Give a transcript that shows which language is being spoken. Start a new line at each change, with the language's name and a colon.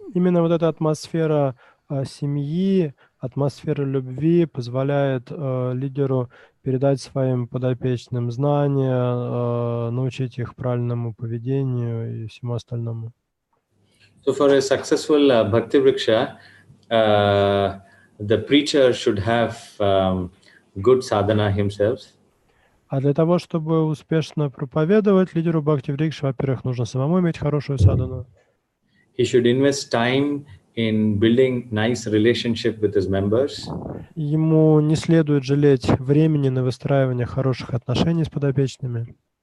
Russian: Именно вот эта атмосфера семьи, атмосфера любви позволяет лидеру передать своим подопечным знания, научить их правильному поведению и всему остальному.
English: So for a successful Bhakti Vriksha, the preacher should have good sadhana himself.
Russian: А для того, чтобы успешно проповедовать лидеру Бхакти Врикши, во-первых, нужно самому иметь хорошую садхану.
English: He should invest time in building nice relationship with his members.
Russian: Ему не следует жалеть времени на выстраивание хороших отношений с подопечными.